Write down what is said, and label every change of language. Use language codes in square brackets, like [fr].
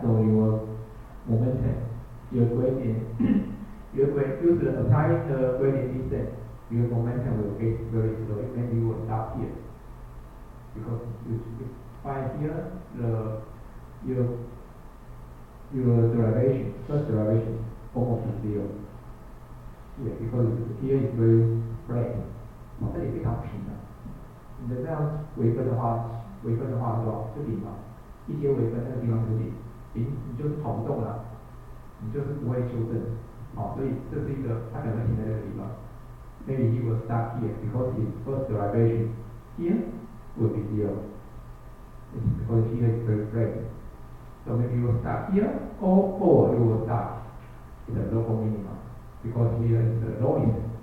[en] So your momentum, your gradient, applying the gradient descent, your momentum will get very slow. Maybe you will stop here because you find here your derivation, first derivation, almost zero. Yeah, because here is very flat. [zh] 这里非常平的，你的这样微分的话是吧？就零嘛，一些微分那个地方就零，你就是跑不动了，你就是不会修正，所以这是一个它可能停在这个地方。 [en] Maybe he will start here because his first derivation here will be zero. It's because here is very flat. So maybe you will start here or you will start in the local minimum because here is the lowest.